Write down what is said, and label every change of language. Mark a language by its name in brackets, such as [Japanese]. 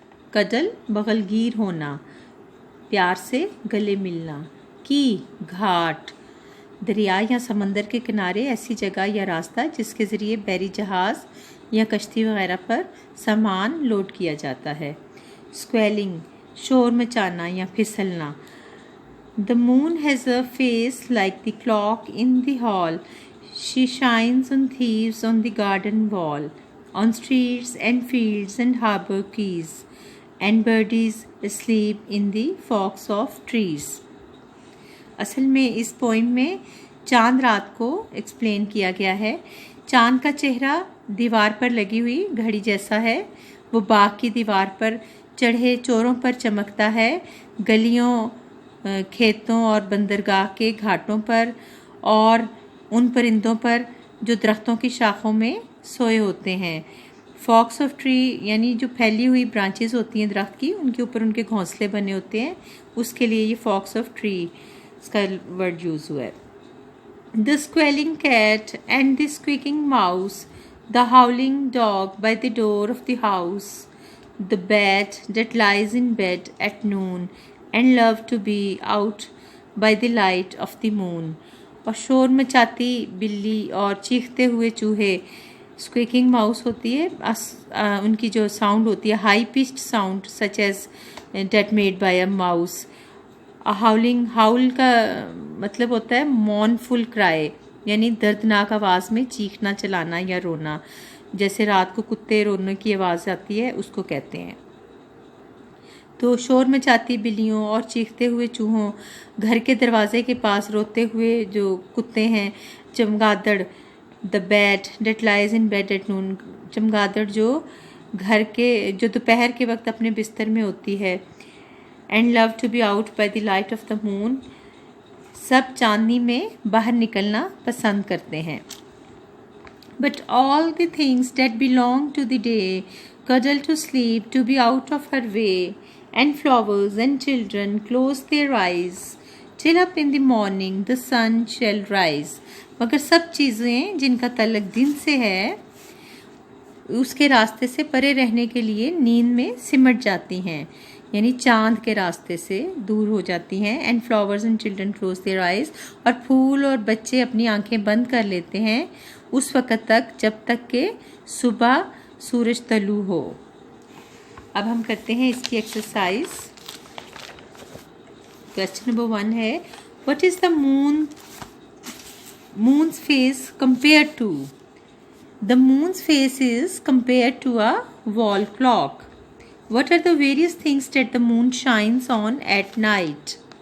[Urdu] کڈل بغل گیر ہونا، پیار سے گلے ملنا. کی گھاٹ، دریا یا سمندر کے کنارے ایسی جگہ یا راستہ جس کے ذریعے بحری جہاز یا کشتی وغیرہ پر سامان لوڈ کیا جاتا ہے. اسکویلنگ، شور مچانا یا پھسلنا. [English] The moon has a face like the clock in the hall. She shines on thieves on the garden wall, on streets and fields and harbor quays, and birdies asleep in the forks of trees. [Urdu] اصل میں اس poem میں چاند رات کو explain کیا گیا ہے. چاند کا چہرہ دیوار پر لگی ہوئی گھڑی جیسا ہے. وہ باغ کی دیوار پر چڑھے چوروں پر چمکتا ہے. گلیوں، کھیتوں اور بندرگاہ کے گھاٹوں پر، اور ان پرندوں پر جو درختوں کی شاخوں میں سوئے ہوتے ہیں. فاکس آف ٹری یعنی جو پھیلی ہوئی برانچز ہوتی ہیں درخت کی، ان کے اوپر ان کے گھونسلے بنے ہوتے ہیں. اس کے لیے یہ فاکس آف ٹری اس کا ورڈ یوز ہوا ہے. The squealing cat and the squeaking mouse, the howling dog by the door of the house, the bat that lies in bed at noon and love to be out by the light of the moon. اور شور مچاتی بلی اور چیختے ہوئے چوہے، اسکویکنگ mouse ہوتی ہے، ان کی جو ساؤنڈ ہوتی ہے [English] High pitched sound such as that made by a mouse. [Urdu] ہاؤلنگ، ہاؤل کا مطلب ہوتا ہے مون فل کرائے، یعنی دردناک آواز میں چیخنا چلانا یا رونا. جیسے رات کو کتے رونے کی آواز آتی ہے اس کو کہتے ہیں. تو شور مچاتی بلیوں اور چیختے ہوئے چوہوں، گھر کے دروازے کے پاس روتے ہوئے جو کتے ہیں، چمگادڑ. [English] the bat that lies in bed at noon, [Urdu] چمگادڑ جو گھر کے جو دوپہر کے وقت اپنے بستر میں ہوتی ہے. [English] and love to be out by the light of the moon, [Urdu] سب چاندنی میں باہر نکلنا پسند کرتے ہیں. [English] But all the things that belong to the day cuddle to sleep to be out of her way, and flowers and children close their eyes till up in the morning the sun shall rise. [Urdu] مگر سب چیزیں جن کا تعلق دن سے ہے اس کے راستے سے پرے رہنے کے لیے نیند میں سمٹ جاتی ہیں، یعنی چاند کے راستے سے دور ہو جاتی ہیں. [English] and flowers and children close their eyes, [Urdu] اور پھول اور بچے اپنی آنکھیں بند کر لیتے ہیں اس وقت تک جب تک کہ صبح سورج طلوع ہو. اب ہم کرتے ہیں اس کی ایکسرسائز. [English] Question number 1 ہے، what is the moon's face compared to؟ The moon's face is compared to a wall clock. What are the various things that the moon shines on at night?